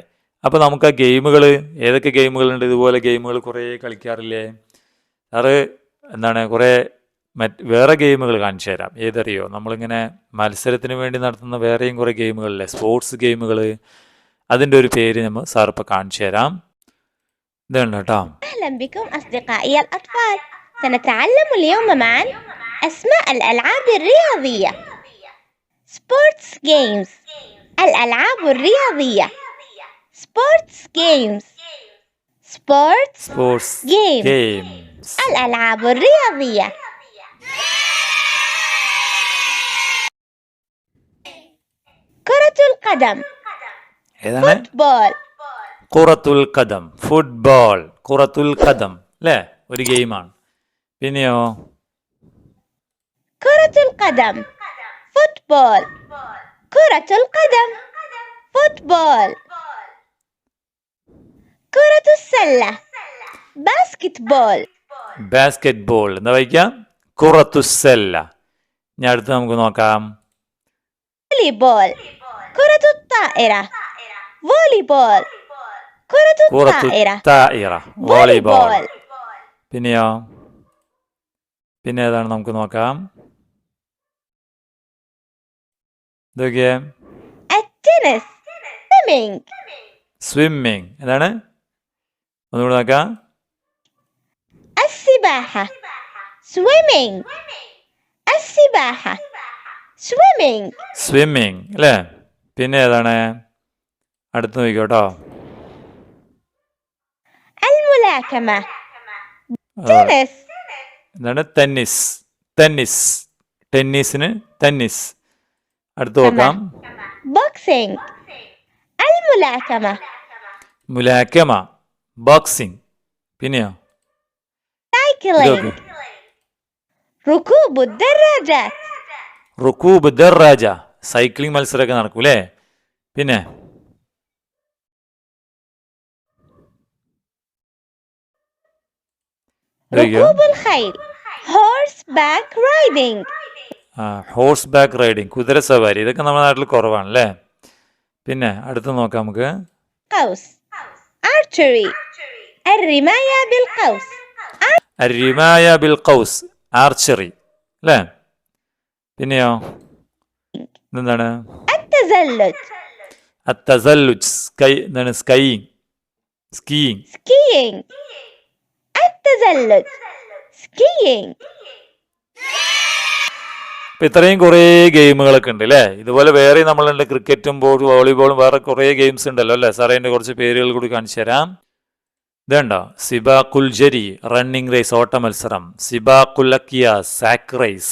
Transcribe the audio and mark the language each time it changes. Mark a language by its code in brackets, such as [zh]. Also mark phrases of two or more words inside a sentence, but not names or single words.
[ml] അപ്പോൾ നമുക്ക് ആ ഗെയിമുകൾ, ഏതൊക്കെ ഗെയിമുകളുണ്ട്? ഇതുപോലെ ഗെയിമുകൾ കുറേ കളിക്കാറില്ലേ സാറ്? എന്താണ് കുറേ വേറെ ഗെയിമുകൾ കാണിച്ചു തരാം. ഏതറിയോ? നമ്മളിങ്ങനെ മത്സരത്തിന് വേണ്ടി നടത്തുന്ന വേറെയും കുറേ ഗെയിമുകളില്ലേ, സ്പോർട്സ് ഗെയിമുകൾ. അതിൻ്റെ ഒരു പേര് നമ്മൾ സാർ ഇപ്പോൾ കാണിച്ചു തരാം. ഇതാണ് കേട്ടോ. [ar] أهلا بكم أصدقائي الأطفال. سنتعلم اليوم معا أسماء الألعاب الرياضية. [en] Sports games. [ar] الألعاب الرياضية. [en] Sports games. Sports games. [ar] الألعاب الرياضية. كرة القدم. فوتبول. كرة القدم, [ml] ഫുട്ബോൾ. [ar] كرة القدم [ml] അല്ലേ, ഒരു ഗെയിമാണ്. പിന്നെയോ [ar] كرة القدم فوتبول. كرة القدم فوتبول. كرة السلة باسكتبول. [ml] ബാസ്കറ്റ്ബോൾ. എന്താ വായിക്കാം? ഖുറത്തുസ്സല്ല. ഞാൻ അടുത്ത് നമുക്ക് നോക്കാം. [ar] فوليبول. كرة الطائرة فوليبول. كرة الطائرة [ml] വോളിബോൾ. പിന്നെയോ? പിന്നെ ഏതാണ് നമുക്ക് നോക്കാം? ഇതൊക്കെ [ar] التنس. [ml] സ്വിമ്മിങ്. എന്താണ്? ഒന്നുകൂടെ നോക്കാം. [ar] السباحة swimming. السباحة swimming [ml] അല്ലേ. പിന്നെ ഏതാണ്? അടുത്ത് നോക്കിക്കോട്ടോ. [ar] الملاكمة tennis. [ml] എന്താണ്? ടെന്നീസിന് ടെന്നീസ്. അടുത്ത് നോക്കാം. [ar] boxing. الملاكمة [ml] മുലാക്കമ, ബോക്സിംഗ്. പിന്നെയോ? [ar] cycling. ركوب الدراجات. ركوب دراجة, [ml] സൈക്ലിംഗ് മത്സരമൊക്കെ നടക്കൂലേ. പിന്നെ [ar] ركوب الخيل. [en] Horseback riding. horseback riding, [ml] കുതിര സവാരി. ഇതൊക്കെ നമ്മുടെ നാട്ടിൽ കുറവാണ് അല്ലേ? പിന്നെ അടുത്ത് നോക്കാം നമുക്ക്. [ar] قوس. Archery. الرماية بالقوس. رماية بالقوس, [ml] ആർച്ചറി അല്ലേ? പിന്നെയോ എന്താണ്? [ar] التزلج. [ml] അത്തസല്ലുജ്, എന്താണ്? സ്കൈയിങ്, സ്കീയിങ്. [en] Skiing. التزلج. Skiing. [ml] ഇപ്പം ഇത്രയും കുറേ ഗെയിമുകളൊക്കെ ഉണ്ട് അല്ലേ? ഇതുപോലെ വേറെ നമ്മളുണ്ട്, ക്രിക്കറ്റും വോളിബോളും വേറെ കുറേ ഗെയിംസ് ഉണ്ടല്ലോ അല്ലേ? സാറേ അതിൻ്റെ കുറച്ച് പേരുകൾ കൂടി കാണിച്ചു തരാം. ഇതുണ്ടോ? [ar] سباق الجري, [en] running race, [ml] ഓട്ട മത്സരം. [ar] سباق الأكياس, [en] sack race.